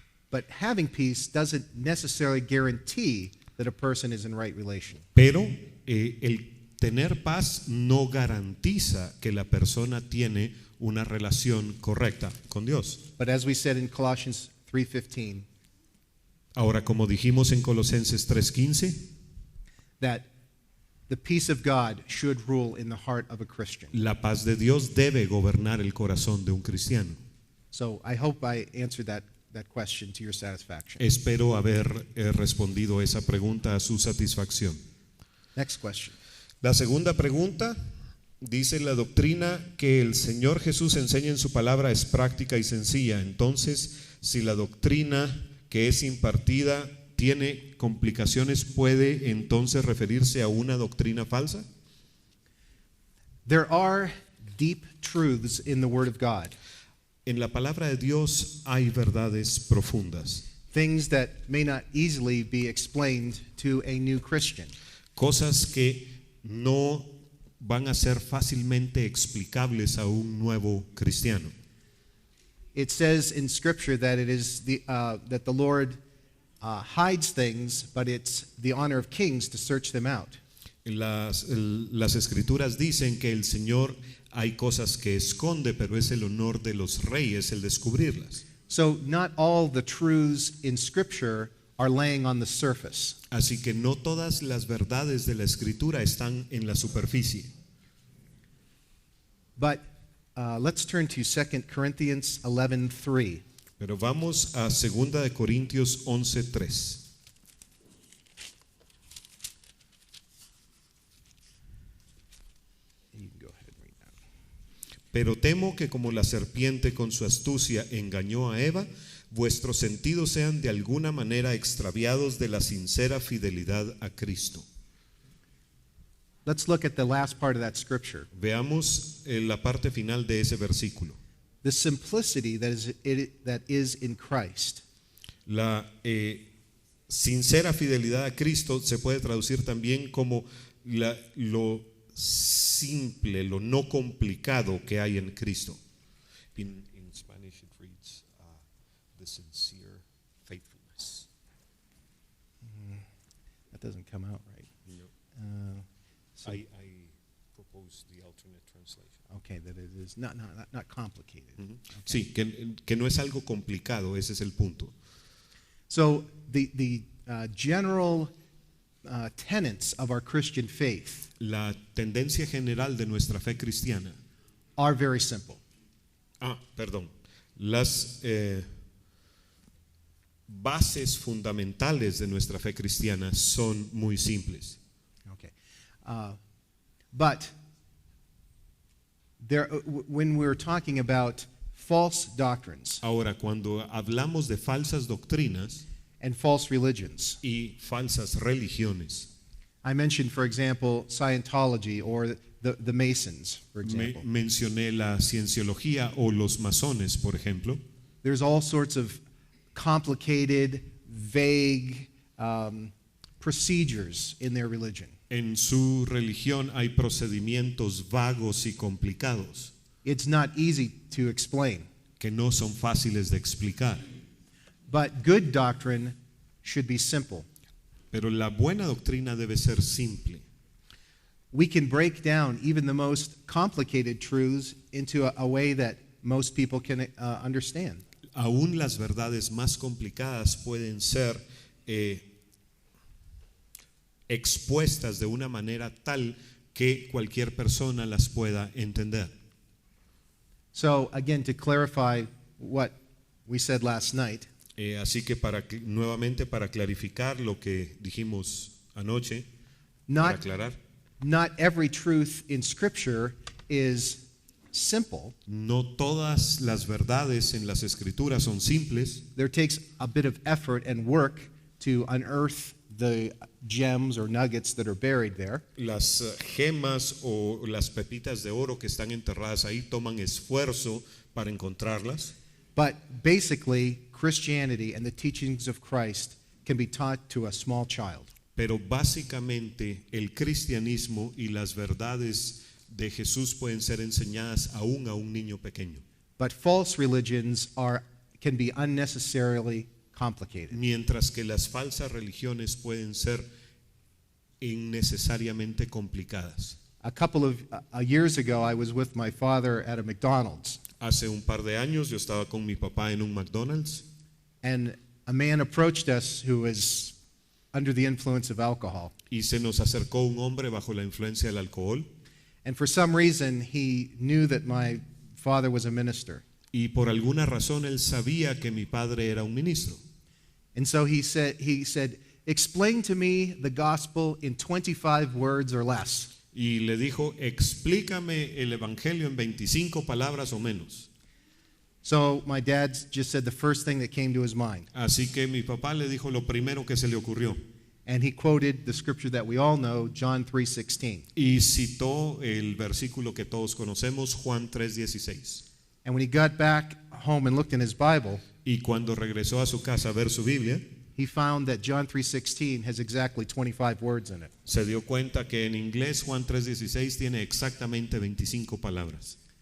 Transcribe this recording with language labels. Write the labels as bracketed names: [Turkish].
[English] But having peace doesn't necessarily guarantee that a person is in right relation. [Spanish] Pero el tener paz no garantiza que la persona tiene una relación correcta con Dios. [English] But as we said in Colossians 3:15, [Spanish] Ahora, como dijimos en Colosenses 3:15, [English] that the peace of God should rule in the heart of a Christian. [Spanish] la paz de Dios debe gobernar el corazón de un cristiano. [English] So I hope I answered that question to your satisfaction. [Spanish] Espero haber respondido esa pregunta a su satisfacción. [English] Next question. [Spanish] La segunda pregunta dice: la doctrina que el Señor Jesús enseña en su palabra es práctica y sencilla. Entonces, si la doctrina que es impartida tiene complicaciones, ¿puede entonces referirse a una doctrina falsa? [English] There are deep truths in the Word of God. [Spanish] En la palabra de Dios hay verdades profundas, [English] Things that may not easily be explained to a new Christian. [Spanish] cosas que no van a ser fácilmente explicables a un nuevo cristiano. [English] It says in Scripture that it is that the Lord hides things, but it's the honor of kings to search them out. [Spanish] Las escrituras dicen que el Señor hay cosas que esconde, pero es el honor de los reyes el descubrirlas. [English] So not all the truths in Scripture are laying on the surface. [Spanish] Así que no todas las verdades de la escritura están en la superficie. [English] But let's turn to 2 Corinthians 11:3. [Spanish] Pero vamos a 2 de Corintios 11:3. [English] You can go ahead and read that. [Spanish] Pero temo que como la serpiente con su astucia engañó a Eva, vuestros sentidos sean de alguna manera extraviados de la sincera fidelidad a Cristo. [English] Let's look at the last part of that scripture. [Spanish] Veamos la parte final de ese versículo. [English] The simplicity that is in Christ. [Spanish] La sincera fidelidad a Cristo se puede traducir también como lo simple, lo no complicado que hay en Cristo. [English] In Spanish it reads the sincere faithfulness. That doesn't come out right. No. I propose the alternate translation. Okay, that it is not complicated. Uh-huh. [Spanish] Sí, que no es algo complicado, ese es el punto. [English] So the general tenets of our Christian faith [Spanish] La tendencia general de nuestra fe cristiana. [English] are very simple. [Spanish] Perdón. Las bases fundamentales de nuestra fe cristiana son muy simples. [English] Okay, but when we're talking about false doctrines [Spanish] Ahora, cuando hablamos de falsas doctrinas [English] and false religions, [Spanish] y falsas religiones, [English] I mentioned, for example, Scientology or the Masons, for example. [Spanish] mencioné la cienciología o los masones, por ejemplo. [English] There's all sorts of complicated, vague procedures in their religion. [Spanish] En su religión hay procedimientos vagos y complicados [English] It's not easy to explain. [Spanish] que no son fáciles de explicar. [English] But good doctrine should be simple. [Spanish] Pero la buena doctrina debe ser simple. [English] We can break down even the most complicated truths into a way that most people can understand. [Spanish] Aún las verdades más complicadas pueden ser expuestas de una manera tal que cualquier persona las pueda entender. [English] So, again, to clarify what we said last night, [Spanish] Así que nuevamente para clarificar lo que dijimos anoche, para [English] not, [Spanish] aclarar, [English] not every truth in Scripture is simple. [Spanish] no todas las verdades en las Escrituras son simples. [English] There takes a bit of effort and work to unearth the gems or nuggets that are buried there. [Spanish] Las gemas o las pepitas de oro que están enterradas ahí toman esfuerzo para encontrarlas. [English] But basically, Christianity and the teachings of Christ can be taught to a small child. [Spanish] Pero básicamente el cristianismo y las verdades de Jesús pueden ser enseñadas aún a un niño pequeño. [English] But false religions can be unnecessarily complicated. [Spanish] Mientras que las falsas religiones pueden ser innecesariamente complicadas. [English] A couple of years ago, I was with my father at a McDonald's, [Spanish] Hace un par de años yo estaba con mi papá en un McDonald's [English] and a man approached us who was under the influence of alcohol. [Spanish] y se nos acercó un hombre bajo la influencia del alcohol [English] And for some reason, he knew that my father was a minister. [Spanish] y por alguna razón él sabía que mi padre era un ministro. [English] And so he said, explain to me the gospel in 25 words or less. [Spanish] Y le dijo, explícame el evangelio en 25 palabras o menos. [English] So my dad just said the first thing that came to his mind. [Spanish] Así que mi papá le dijo lo primero que se le ocurrió. [English] And he quoted the scripture that we all know, John 3:16. [Spanish] Y citó el versículo que todos conocemos, Juan 3:16. [English] And when he got back home and looked in his Bible, [Spanish] Y cuando regresó a su casa a ver su Biblia, [English] he found that John 3:16 has exactly 25 words in it. [Spanish] se dio cuenta que en inglés Juan 3:16 tiene exactamente 25 palabras.